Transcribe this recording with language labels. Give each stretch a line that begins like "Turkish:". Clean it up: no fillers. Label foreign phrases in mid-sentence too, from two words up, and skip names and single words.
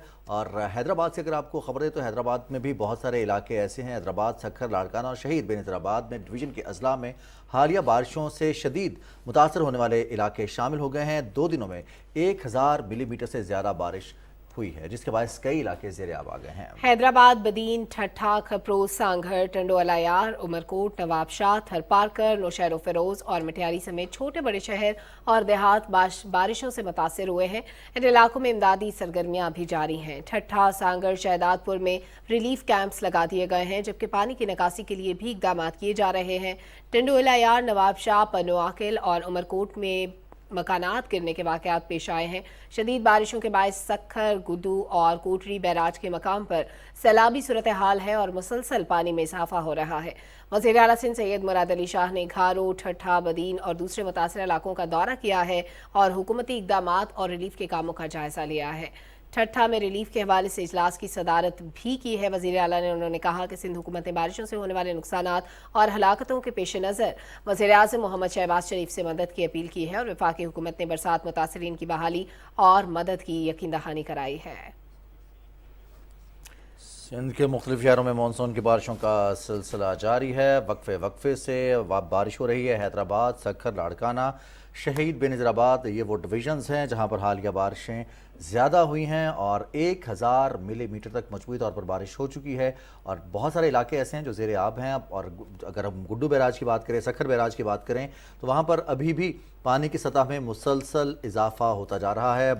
Urdu: اور حیدرآباد سے اگر آپ کو خبر ہے تو حیدرآباد میں بھی بہت سارے علاقے ایسے ہیں، حیدرآباد، سکھر، لاڑکانہ اور شہید بینظیرآباد میں ڈویژن کے اضلاع میں حالیہ بارشوں سے شدید متاثر ہونے والے علاقے شامل ہو گئے ہیں. 2 دنوں میں 1000 ملی میٹر سے زیادہ بارش ہوئی ہے، جس کے باعث کئی علاقے زیر آب آ گئے ہیں. حیدرآباد، بدین، ٹھٹھہ، کھپروز، سانگھڑ، ٹنڈو الہیار، عمرکوٹ، نوابشاہ، تھرپارکر، نوشہرو فیروز اور مٹیاری سمیت چھوٹے بڑے شہر اور دیہات بارشوں سے متاثر ہوئے ہیں. ان علاقوں میں امدادی سرگرمیاں بھی جاری ہیں۔ ٹھٹھہ، سانگھڑ، شہدادپور میں
English: relief camps
Urdu: لگا دیے گئے ہیں، جبکہ پانی کی نکاسی کے لیے بھی اقدام کیے جا رہے ہیں. ٹنڈو الہیار، نوابشاہ، پنوعاقل اور عمرکوٹ میں مکانات گرنے کے واقعات پیش آئے ہیں. شدید بارشوں کے باعث سکھر، گڈو اور کوٹری بیراج کے مقام پر سیلابی صورت حال ہے اور مسلسل پانی میں اضافہ ہو رہا ہے. وزیر اعلیٰ سندھ سید مراد علی شاہ نے گھارو، ٹھٹھہ، بدین اور دوسرے متاثر علاقوں کا دورہ کیا ہے اور حکومتی اقدامات اور ریلیف کے کاموں کا جائزہ لیا ہے. ٹھٹھہ میں ریلیف کے حوالے سے اجلاس کی صدارت بھی کی ہے وزیر اعلیٰ نے. انہوں نے کہا کہ سندھ حکومت نے بارشوں سے ہونے والے نقصانات اور ہلاکتوں کے پیش نظر وزیر اعظم محمد شہباز شریف سے مدد کی اپیل کی ہے اور وفاقی حکومت نے برسات متاثرین کی بحالی اور مدد کی یقین دہانی کرائی ہے. سندھ کے مختلف شہروں میں مون سون کی بارشوں کا سلسلہ جاری ہے. وقفے سے بارش ہو رہی ہے. حیدرآباد، سکھر، لاڑکانہ، شہید بینظیرآباد یہ وہ ڈویژنز ہیں جہاں پر حالیہ بارشیں زیادہ ہوئی ہیں اور 1000 ملی میٹر تک مضبوطی طور پر بارش ہو چکی ہے اور بہت سارے علاقے ایسے ہیں جو زیر آب ہیں. اور اگر ہم گڈو بیراج کی بات کریں، سکھر بیراج کی بات کریں تو وہاں پر ابھی بھی پانی کی سطح میں مسلسل اضافہ ہوتا جا رہا ہے.